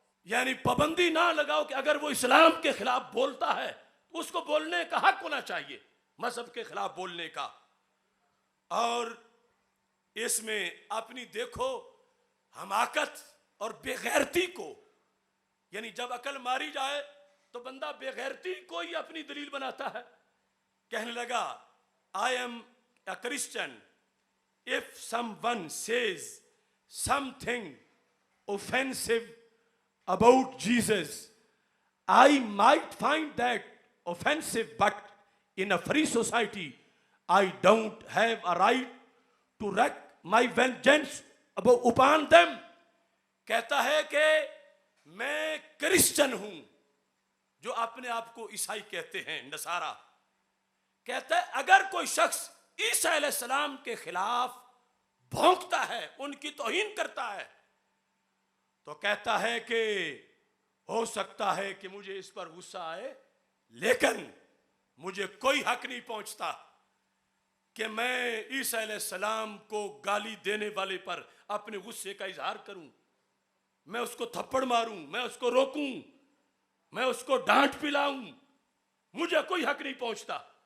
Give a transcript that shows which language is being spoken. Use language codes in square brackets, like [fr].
[hi] यानी पाबंदी ना लगाओ कि अगर वो इस्लाम के खिलाफ बोलता है तो उसको बोलने का हक होना चाहिए, मजहब के खिलाफ बोलने का। और इसमें अपनी देखो हमाकत और बेगैरती को, यानी जब अकल मारी जाए तो बंदा बेगैरती को ही अपनी दलील बनाता है। कहने लगा [en] I am a Christian, if someone says something offensive about Jesus, I might find that offensive, but in a free society I don't have a right to wreak my vengeance upon them। [hi] कहता है कि मैं Christian हूं, जो अपने आप को ईसाई कहते हैं, नसारा। कहता है अगर कोई शख्स ईसा अलैहिस्सलाम के खिलाफ भौंकता है, उनकी तौहीन करता है, तो कहता है कि हो सकता है कि मुझे इस पर गुस्सा आए, लेकिन मुझे कोई हक नहीं पहुंचता कि मैं ईसा अलैहिस्सलाम को गाली देने वाले पर अपने गुस्से का इजहार करूं, मैं उसको थप्पड़ मारूं, मैं उसको रोकूं, मैं उसको डांट पिलाऊं, मुझे कोई हक नहीं पहुंचता।